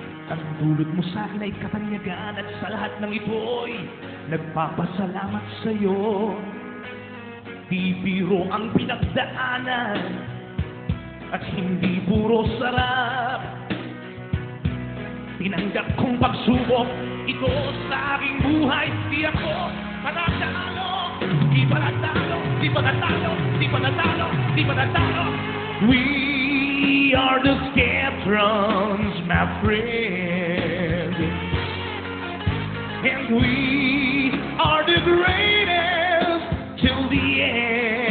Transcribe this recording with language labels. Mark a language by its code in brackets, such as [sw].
[tl] Ang dulot mo sa akin ay katanyagan, at sa lahat ng ito'y nagpapasalamat sa'yo. Di biro ang pinagdaanan at hindi puro sarap. Tinanggap kong pagsubok ito sa aking buhay. Di ako panatalo, di panatalo, di panatalo, di panatalo, di panatalo. [en] We are the Skeptrons, my friend, and we are the greatest till the end.